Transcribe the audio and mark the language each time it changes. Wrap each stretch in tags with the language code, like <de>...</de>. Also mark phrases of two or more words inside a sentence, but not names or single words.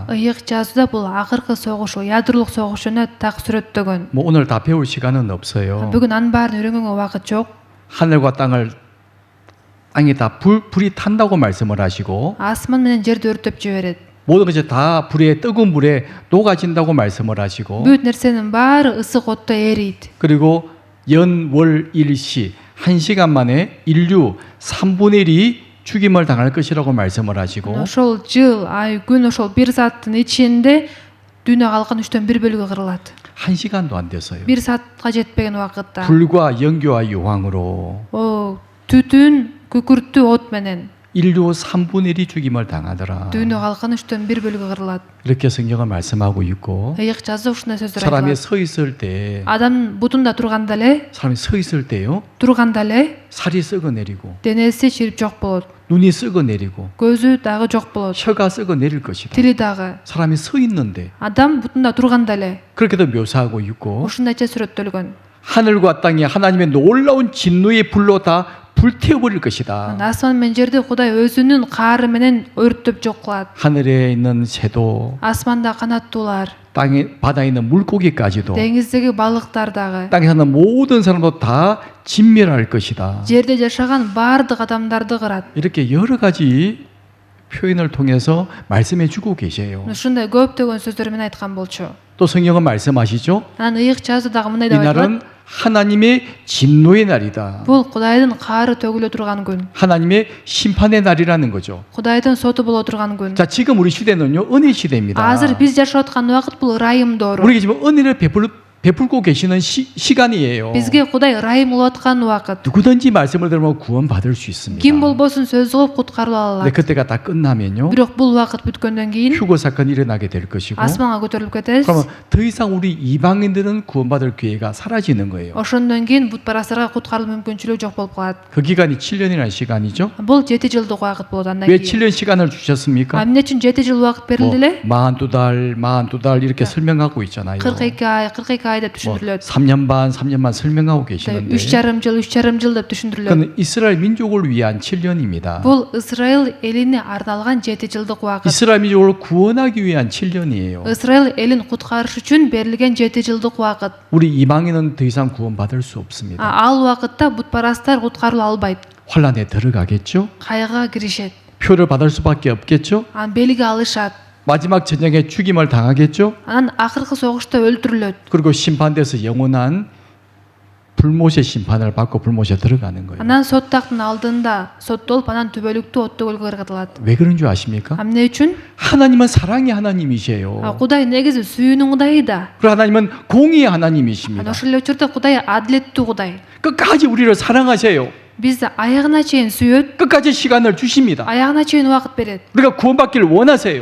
<ky>Ыйык жазууда бул акыркы согуш, ядрлык согуш жөнүндө так сүрөттөгөн.</ky> <ko>뭐 오늘 다 배울 시간은 없어요.</ko> <ky>Бүгүн анын баарын үйрөнгөнгө убакыт жок.</ky> <ko>하늘과 땅이 다 불이 탄다고 말씀을 하시고</ko> <ky>Асман менен жерди өртөп жиберет.</ky> <ko>모든 것이 다 불에 뜨거운 불에 녹아진다고 말씀을 하시고</ko> <ky>Бүт нерсенин баары ысык отто эрийт.</ky> <ko>그리고 연, 월, 일시 1시간 만에 인류 3분의 1이 죽임을 당할 것이라고 말씀을 하시고</ko> <ky>Ошол жыл, ай, күн ошол бир сааттын ичинде дүйнө калган 3төн 1 бөлүгү кырылат.</ky> <ko>1시간도 안 됐어요.</ko> <ky>Бир саатка жетпеген убакытта.</ky> <ko>불과 연기와 유황으로</ko> <ky>Түтүн, күкүрттүү от менен</ky> <ko>인류 3분의 1이 죽임을 당하더라.</ko> <ky>дүйнө калган 3төн 1 бөлүгү кырылат.</ky> <ko>이렇게 성경을 말씀하고 있고</ko> <ky>Ыйык жазуу ушундай сөздөр</ky> <ko>사람이</ko> <ky>айтылат.</ky> <ko>서 있을 때</ko> <ky>Адам бутунда турганда эле,</ky> <ko>사람이 서 있을 때요 살이 썩어내리고</ko> <ky>денеси чирип жок болот.</ky> <ko>눈이 썩어내리고</ko> <ky>Көзү дагы жок болот.</ky> <ko>혀가 썩어내릴 것이다.</ko> <ky>Тили дагы.</ky> <ko>사람이 서 있는데</ko> <ky>Адам бутунда турганда эле</ky> <ko>그렇게도 묘사하고 있고</ko> <ky>ушундайча сүрөттөлгөн.</ky> <ko>하늘과 땅이 하나님의 놀라운 진노의 불로 다 불태워버릴 것이다.</ko> <ky>Асман менен жерди Кудай өзүнүн каары менен өрттөп жок кылат.</ky> <ko>하늘에 있는 새도</ko> <ky>Асманда канаттуулар,</ky> <ko>바다에 있는 물고기까지도</ko> <ky>деңиздеги балыктар дагы,</ky> <ko>땅에 사는 모든 사람도 다 진멸할 것이다.</ko> <ky>жерде жашаган баардык адамдарды кырат.</ky> <ko>이렇게 여러 가지 표현을 통해서 말씀해 주고 계세요.</ko> <ky>Ушундай көптөгөн сөздөр менен айткан болчу.</ky> <ko>또 성경은 말씀하시죠.</ko> <ky>Анан ыйык жазуудагы мындай деп</ky> <ko>이날은</ko> <ky>айтылат.</ky> <ko>하나님의 진노의 날이다.</ko> <ky>Бул Кудайдын каары төгүлө турган күн.</ky> <ko>하나님의 심판의 날이라는 거죠.</ko> <ky>Кудайдын соту боло турган күн.</ky> <ko>자, 지금 우리 시대는요, 은혜 시대입니다.</ko> <ky>Азыр биз жашап аткан убакыт бул ырайым доору.</ky> <ko>우리가 지금 은혜를 베풀고 계시는 시간이에요.</ko> <ky>Бизге Кудай ырайым кылып аткан убакыт.</ky> <ko>누구든지 말씀을 들으면 구원받을 수 있습니다.</ko> <ky>Ким болбосун сөз кылып куткарыла</ky> <ko>근데</ko> <ky>алат.</ky> <ko>그때가 다 끝나면요,</ko> <ky>Бирок бул убакыт бүткөндөн кийин</ky> <ko>휴거 사건이 일어나게 될 것이고,</ko> <ky>асманга көтөрүлүп кетебиз.</ky> <ko>그러면 더 이상 우리 이방인들은 구원받을 기회가 사라지는 거예요.</ko> <ky>Ошондон кийин бутпарастарга куткарылуу мүмкүнчүлүгү жок болуп калат.</ky> <ko>그 기간이 7년이라는 시간이죠.</ko> <ky>Бул 7 жылдык убакыт болот андан</ky> <ko>왜</ko> <ky>кийин.</ky> <ko>7년 시간을 주셨습니까?</ko> <ky>Эмне үчүн 7 жыл убакыт берилди эле?</ky> <ko>42달 이렇게 설명하고 있잖아요.</ko> <ky>42 ай ай деп</ky> <ko>뭐</ko> <ky>түшүндүрүлөт.</ky> <ko>3년 반, 3년 반 설명하고 계시는데</ko> <ky>3,5 жыл деп түшүндүрүлөт.</ky> <ko>그건 이스라엘 민족을 위한 7년입니다.</ko> <ky>Бул Исраил элине арналган 7 жылдык убакыт.</ky> <ko>이스라엘 민족을 구원하기 위한 7년이에요.</ko> <ky>Исраил элин куткарыш үчүн берилген 7 жылдык убакыт.</ky> <ko>우리 이방인은 더 이상 구원받을 수 없습니다.</ko> <ky>Ал убакытта бутпарастар куткарыла албайт.</ky> <ko>환란에 들어가겠죠?</ko> <ky>Кайгыга киришет.</ky> <ko>표를 받을 수밖에 없겠죠?</ko> <ky>Анан белги алышат.</ky> <ko>마지막 전쟁에 죽임을 당하겠죠?</ko> <ky>Анан акыркы согушта өлтүрүлөт.</ky> <ko>그리고 심판돼서 영원한 불못의 심판을 받고 불못에 들어가는 거예요.</ko> <ky>Анан сот тактын алдында соттолуп, анан түбөлүктүү оттуу көлгө ыргытылат.</ky> <ko>왜 그런 줄 아십니까?</ko> <ky>Эмне үчүн?</ky> <ko>하나님은 사랑의 하나님이세요.</ko> <ky>Кудай негизи сүйүүнүн Кудайы да.</ky> <ko>그리고 하나님은 공의의</ko> <ky>Анан</ky> <ko>하나님이십니다.</ko> <ky>ошол эле учурда Кудай адилеттүү Кудай.</ky> <ko>끝까지 우리를 사랑하세요.</ko> <ky>Бизди аягына чейин сүйөт,</ky> <ko>끝까지 시간을 주십니다.</ko> <ky>аягына чейин убакыт берет.</ky> <ko>우리가 구원받기를 원하세요.</ko>